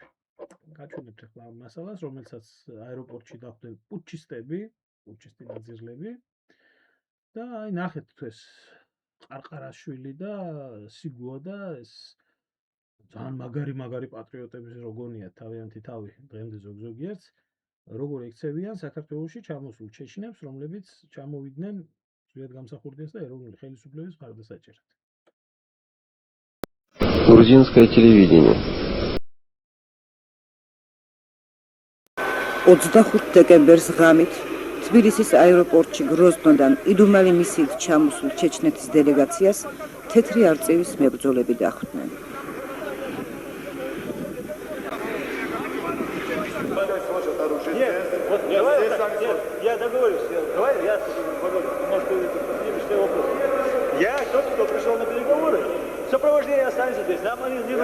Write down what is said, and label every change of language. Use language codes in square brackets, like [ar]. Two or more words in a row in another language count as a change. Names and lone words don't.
[ka] გაჩვენებთ ახლა ამ მასალას, რომელსაც აეროპორტში დახვდნენ პუტჩისტები, პუტჩისტი ნაძირლები და აი ნახეთ თუ ეს ყარყარაშვილი და სიგუა და ეს ძალიან მაგარი პატრიოტების როგორია თავიანთი თავი დღემდე ზოგზოგიერთს როგორ ექცევიან საქართველოში ჩამოსულ ჩეჩნებს, რომლებიც ჩამოვიდნენ ზვიად გამსახურდიას და ეროვნული ხელისუფლების მხარდასაჭერად. [ru] Грузинское телевидение. [ka] 25 დეკემბერს ღამით თბილისის აეროპორტში გროზნოდან იდუმალი მისიით ჩამოსულ ჩეჩნეთის დელეგაციას თეთრი არწივის მებრძოლები დახვდნენ. [ru] Я договорюсь. Давай я немножко что вопрос. Я тот, кто пришел на переговоры. Сопровождение останется здесь. Нам они не